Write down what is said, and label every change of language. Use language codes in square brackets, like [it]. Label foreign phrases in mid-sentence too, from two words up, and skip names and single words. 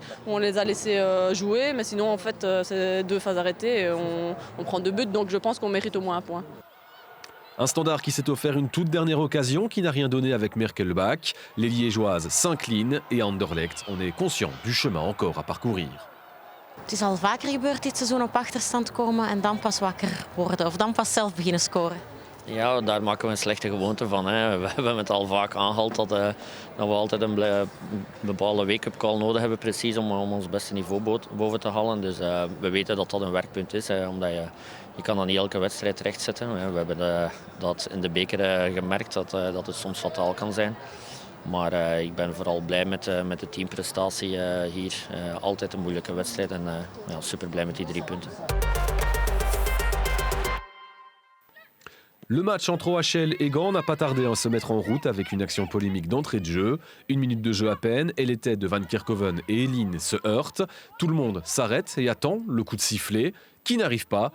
[fr] On les a laissés jouer, mais sinon, en fait, c'est 2 phases arrêtées et on prend 2 buts. Donc je pense qu'on mérite au moins un point. Un Standard qui s'est offert une toute dernière occasion qui n'a rien donné avec Merkelbach. Les Liégeoises s'inclinent et à Anderlecht, on est conscient du chemin encore à parcourir. [nl] Het is al vaker gebeurd dit seizoen op achterstand komen en dan pas wakker worden of dan pas zelf beginnen scoren. Ja, daar maken we een slechte gewoonte van. Hè. We hebben het al vaak aangehaald dat we altijd een bepaalde [en] wake-up call [nl] nodig hebben precies om ons beste niveau boven te halen. Dus we weten dat dat een werkpunt is, omdat je kan dat niet elke wedstrijd rechtzetten. We hebben dat in de beker gemerkt dat het soms fataal kan zijn. Maar ik ben vooral blij met de teamprestatie hier. Altijd een moeilijke wedstrijd en super blij met die 3 punten. [fr] Le match entre OHL et Gand n'a pas tardé à se mettre en route avec une action polémique d'entrée de jeu. 1 minute de jeu à peine et les têtes de Van Kerkhoven et Eline se heurtent. Tout le monde s'arrête et attend le coup de sifflet qui n'arrive pas.